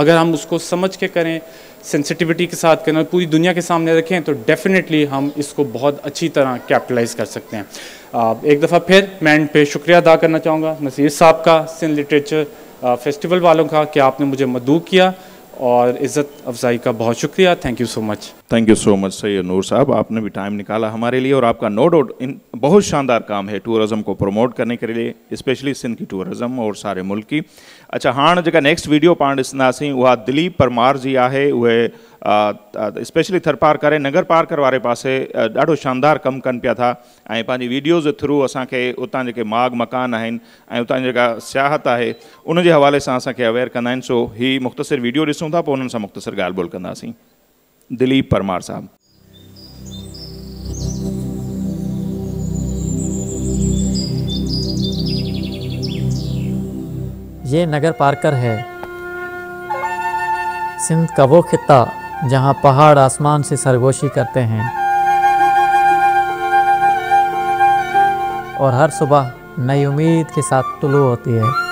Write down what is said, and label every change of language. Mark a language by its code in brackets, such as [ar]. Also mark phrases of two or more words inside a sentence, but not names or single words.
[ur] اگر ہم اس کو سمجھ کے کریں، سینسیٹیویٹی کے ساتھ کریں اور پوری دنیا کے سامنے رکھیں تو ڈیفینیٹلی ہم اس کو بہت اچھی طرح کیپیٹلائز کر سکتے ہیں. ایک دفعہ پھر میں اینڈ پہ شکریہ ادا کرنا چاہوں گا نصیر صاحب کا، سندھ لٹریچر فیسٹیول والوں کا کہ آپ نے مجھے مدعو کیا اور عزت افزائی کا بہت شکریہ. [en] Thank you so much. Thank you so much [ur] سید نور صاحب، آپ نے بھی ٹائم نکالا ہمارے لیے اور آپ کا [en] no doubt [ur] ان بہت شاندار کام ہے ٹورزم کو پروموٹ کرنے کے لیے، اسپیشلی سندھ کی ٹورزم اور سارے ملک کی. [sd] अच्छा, हाँ जेका नेक्स्ट वीडियो पाण ॾिसंदासीं उहा दिलीप परमार जी आहे। उहे स्पेशली थरपार करे नगर पार्कर वारे पासे ॾाढो शानदार कमु कनि पिया था ऐं पंहिंजी वीडियोज़ जे थ्रू असांखे उतां जेके माग मकान आहिनि ऐं उतां जेका सियाहत आहे उन जे हवाले सां असांखे अवेयर कंदा आहिनि। सो ही मुख़्तसिर वीडियो ॾिसूं था, पोइ उन्हनि सां मुख़्तसिर ॻाल्हि ॿोल कंदासीं। दिलीप परमार साहब। [ur] یہ نگر پارکر ہے، سندھ کا وہ خطہ جہاں پہاڑ آسمان سے سرگوشی کرتے ہیں اور ہر صبح نئی امید کے ساتھ طلوع ہوتی ہے.